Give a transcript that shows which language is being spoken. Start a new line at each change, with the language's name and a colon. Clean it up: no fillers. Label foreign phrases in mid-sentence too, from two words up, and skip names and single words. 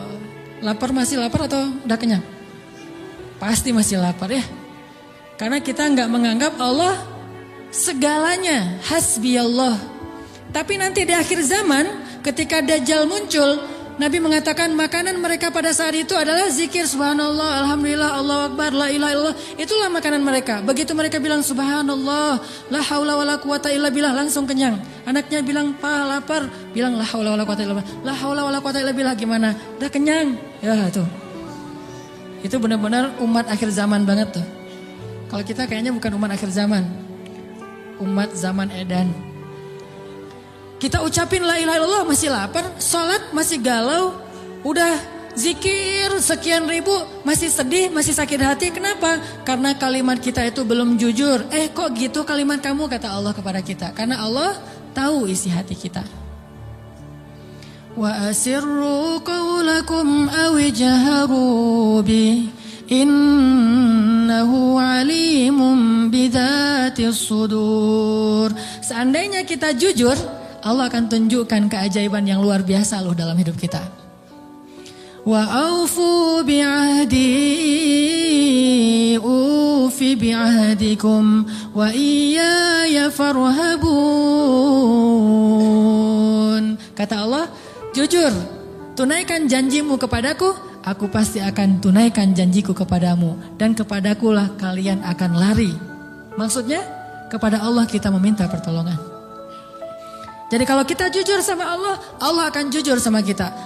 Indonesian: Lapar, masih lapar atau udah kenyang? Pasti masih lapar ya. Karena kita gak menganggap Allah segalanya,
Arabic: حسبي الله.
Indonesian: Tapi nanti di akhir zaman ketika Dajjal muncul, Nabi mengatakan makanan mereka pada saat itu adalah zikir
Arabic: سبحان الله، الحمد لله، الله أكبر، لا إله إلا الله.
Indonesian: Itulah makanan mereka. Begitu mereka bilang
Arabic: سبحان الله، لا حول ولا قوة إلا بالله,
Indonesian: langsung kenyang. Anaknya bilang pa lapar, bilang
Arabic: لا حول ولا قوة إلا بالله. لا حول ولا قوة إلا بالله,
Indonesian: gimana? Udah kenyang. Ya tuh. Itu benar-benar umat akhir zaman banget tuh. Kalau kita kayaknya bukan umat akhir zaman. Umat zaman edan. Kita ucapin
Arabic: لا إله إلا الله
Indonesian: masih lapar, sholat masih galau, udah zikir sekian ribu masih sedih, masih sakit hati. Kenapa? Karena kalimat kita itu belum jujur. Kok gitu kalimat kamu, kata Allah kepada kita. Karena Allah tahu isi hati kita.
Arabic: وأسروا قولكم أو اجهروا به، إنه عليم بذات الصدور.
Indonesian: Seandainya kita jujur, Allah akan tunjukkan keajaiban yang luar biasa loh dalam hidup kita.
Arabic: وأوفوا بعهدي أوف بعهدكم وإياي فارهبون.
Indonesian: Kata Allah, Jujur, tunaikan janjimu kepadaku, aku pasti akan tunaikan janjiku kepadamu. Dan kepadakulah kalian akan lari. Maksudnya, kepada Allah kita meminta pertolongan. Jadi kalau kita jujur sama Allah, Allah akan jujur sama kita.